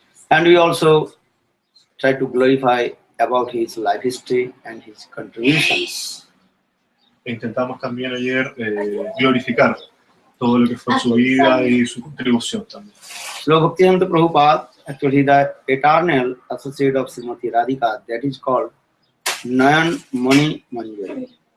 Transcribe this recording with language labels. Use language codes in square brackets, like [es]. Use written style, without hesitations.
[en] And we also try to glorify about his life history and his contributions. [es] Intentamos también ayer glorificar todo lo que fue su vida y su contribución también. [en] Srila Bhaktivedanta Prabhupada, actually the eternal associate of Srimati Radhika, that is called Nayan Mani Manjari.